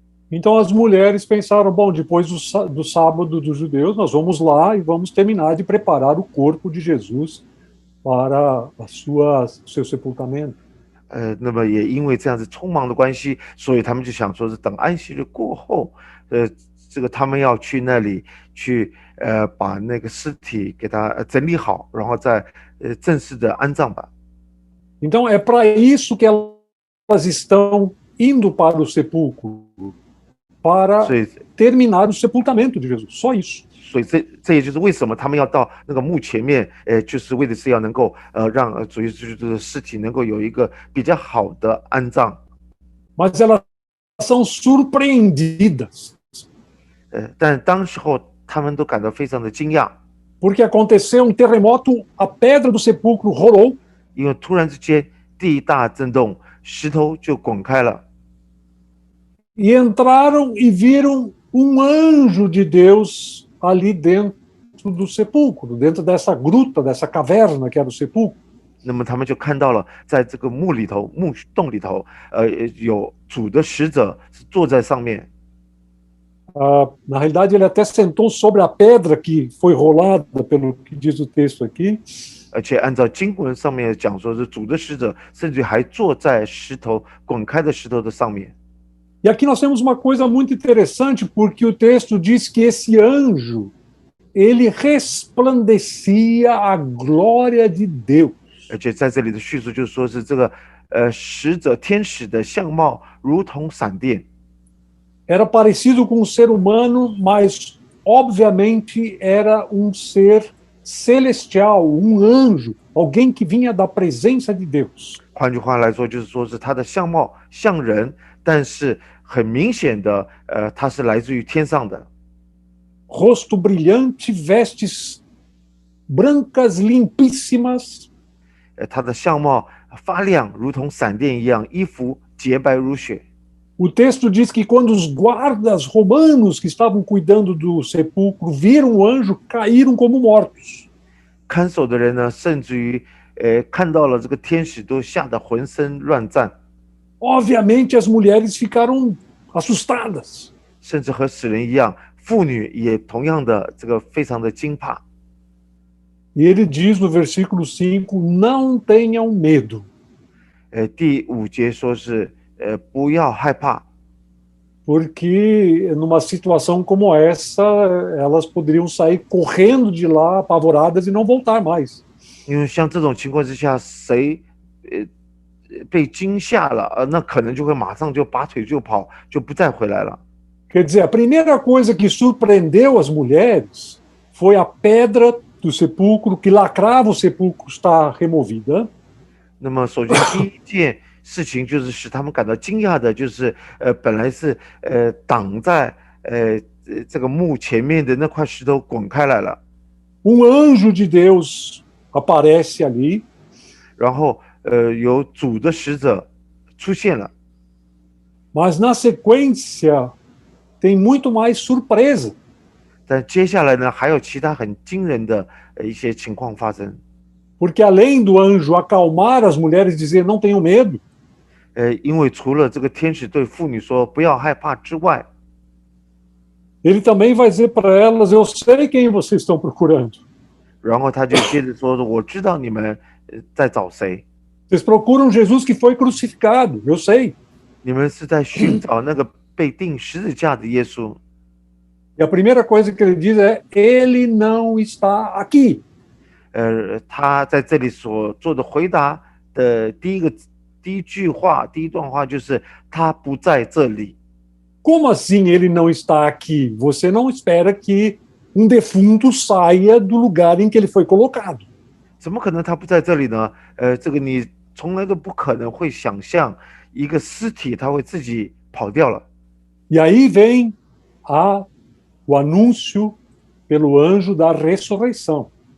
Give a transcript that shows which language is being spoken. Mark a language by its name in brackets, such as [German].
[Portuguese] Então as mulheres pensaram, bom, depois do sábado dos judeus, nós vamos lá e vamos terminar de preparar o corpo de Jesus para seu sepultamento. [Chinese] 那么也因为这样子匆忙的关系，所以他们就想说是等安息日过后，这个他们要去那里去把那个尸体给它整理好，然后再正式的安葬吧。 [Portuguese] Então é para isso que elas estão indo para o sepulcro. para [Chinese] 所以 [Portuguese] terminar o sepultamento de Jesus. Só isso. [Chinese] 所以这也就是为什么他们要到那个墓前面，就是为的是要能够让主耶稣基督的尸体能够有一个比较好的安葬。 [Portuguese] Mas elas são surpreendidas, [Chinese] 但当时候他们都感到非常的惊讶， [Portuguese] porque aconteceu terremoto, a pedra do sepulcro rolou, [Chinese] 因为突然之间地大震动，石头就滚开了， [Portuguese] e entraram e viram anjo de Deus ali dentro do sepulcro, dentro dessa gruta, dessa caverna que era o sepulcro. [Chinese] 那么他们就看到了，在这个墓洞里头，有主的使者是坐在上面。 [Portuguese] Na realidade, ele até sentou sobre a pedra que foi rolada, pelo que diz o texto aqui. [Chinese] 而且按照经文上面讲说，是主的使者甚至还坐在滚开的石头的上面。 [Portuguese] E aqui nós temos uma coisa muito interessante, porque o texto diz que esse anjo, ele resplandecia a glória de Deus. [Chinese] 而且在这里的叙述就是说是这个天使的相貌如同闪电， [Portuguese] Era parecido com um ser humano, mas obviamente era ser celestial, anjo, alguém que vinha da presença de Deus. [Chinese] 换句话来说，就是说是他的相貌像人，但是很明显的，他是来自于天上的。 [Portuguese] Rosto brilhante, vestes brancas, limpíssimas. [Chinese] 他的相貌发亮，如同闪电一样，衣服洁白如雪。 [Portuguese] O texto diz que quando os guardas romanos que estavam cuidando do sepulcro viram o anjo, caíram como mortos. [Chinese] 看守的人呢，甚至于看到了这个天使，都吓得浑身乱颤。 [Portuguese] Obviamente as mulheres ficaram assustadas. [Chinese] 甚至和死人一样，妇女也同样的这个非常的惊怕。 [Portuguese] E ele diz no versículo 5, não tenham medo. [Chinese] 第5节说是不要害怕， [Portuguese] Porque numa situação como essa, elas poderiam sair correndo de lá, apavoradas, e não voltar mais. [Chinese] 因为像这种情况之下，谁被惊吓了，那可能就会马上就拔腿就跑，就不再回来了。 [Portuguese] Quer dizer, a primeira coisa que surpreendeu as mulheres foi a pedra do sepulcro, que lacrava o sepulcro, está removida. [Chinese] 那么首先第一件事情就是使他们感到惊讶的，就是本来是挡在这个墓前面的那块石头滚开来了。 [Portuguese] Anjo de Deus aparece ali. [Chinese] 然后有主的使者出现了。 [Portuguese] Mas na sequência tem muito mais surpresa. [Chinese] 但接下来呢，还有其他很惊人的一些情况发生。 [Portuguese] Porque além do anjo acalmar as mulheres e dizer não tenham medo, [Chinese] 因为除了这个天使对妇女说不要害怕之外， [Portuguese] ele também vai dizer para elas, eu sei quem vocês estão procurando. [Chinese] 然后他就接着说，我知道你们在找谁， [Portuguese] Vocês procuram Jesus que foi crucificado, eu sei. [Chinese] 你们是在寻找那个被钉十字架的耶稣。 [Portuguese] E a primeira coisa que ele diz é, ele não está aqui. [Chinese] 他在这里所做的回答的第一句话，第一段话就是他不在这里。 [Portuguese] Como assim ele não está aqui? Você não espera que defunto saia do lugar em que ele foi colocado. [Chinese] 怎么可能他不在这里呢？这个你从来都不可能会想象一个尸体他会自己跑掉了。 [Portuguese] E aí vem o anúncio pelo anjo da ressurreição.